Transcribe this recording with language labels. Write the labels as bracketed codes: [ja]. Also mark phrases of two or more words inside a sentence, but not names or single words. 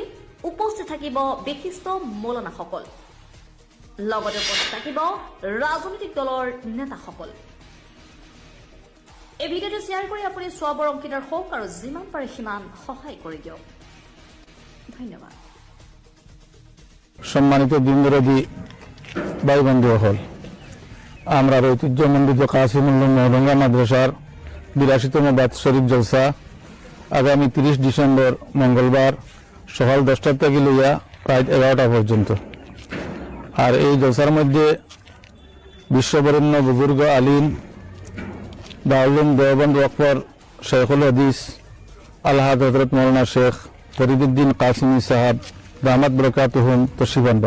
[as] উপস্থিত থাকিব বিশিষ্ট মৌলানাসকল লগতে উপস্থিত থাকিব ৰাজনৈতিক দলৰ নেতাসকল। এই ভিডিঅ'টো শ্বেয়াৰ কৰি আপুনি চোৱাবৰ অংশীদাৰ হওক আৰু যিমান পাৰে সিমান সহায় কৰি দিয়ক। ধন্যবাদ। [bn] সম্মানিত দিনদরদি ভাই বন্ধুসকল, আমরা ঐতিহ্যমণ্ডিত কাসিমুল্লাহ মহরঙ্গা মাদ্রাসার 82তম বাৎসরিক জলসা আগামী 30 ডিসেম্বর মঙ্গলবার সকাল 10টা থেকে লইয়া রাত 11টা পর্যন্ত। আর এই জলসার মধ্যে বিশ্ববরেণ্য বুজুর্গ আলিম দারুল দেওবন্দ ওয়াকফর [ar] شيخ الحديث [bn] আলহাদ হযরত মৌলানা শেখ ফরিদুদ্দিন কাসিমি সাহাব [ar] دامت بركاتهم [bn] তশরিফ আনবা।